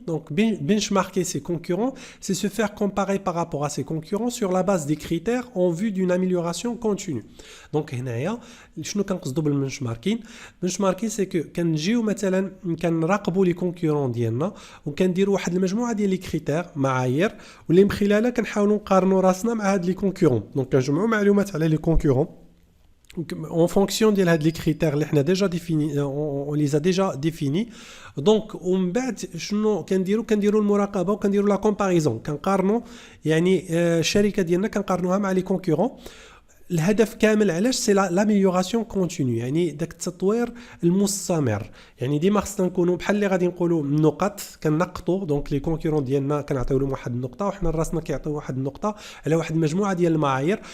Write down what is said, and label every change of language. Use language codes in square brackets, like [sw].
[fr] Donc benchmarker ses concurrents, c'est se faire comparer par rapport à ses concurrents sur la base des critères en vue d'une amélioration continue. [ar] Donc هنايا شنو كنقصدوا بالبنشماركين؟ [fr] benchmarking c'est que [ar] كنجيو مثلا كنراقبوا لي كونكورون ديالنا وكنديروا واحد المجموعه ديال لي كريتير معايير، واللي من خلالها كنحاولوا نقارنوا راسنا مع هاد لي كونكورون. دونك كنجمعوا معلومات على لي كونكورون [fr] en fonction de les critères [ar] اللي احنا [fr] déjà définis, on les a déjà définis. [ar] Donc ومن بعد شنو كنديروا المراقبه وكنديروا لا كومباريزون كنقارنوا يعني الشركه ديالنا كنقارنوها مع لي كونكورون. الهدف كامل علاش سي لاميليوراسيون كونتينيو يعني داك التطوير المستمر. يعني ديما خصنا نكونوا بحال اللي غادي نقولوا النقط كنقطوا دونك لي كونكورون ديالنا كنعطيو لهم واحد النقطه وحنا راسنا كيعطيو واحد النقطه على واحد المجموعه ديال المعايير.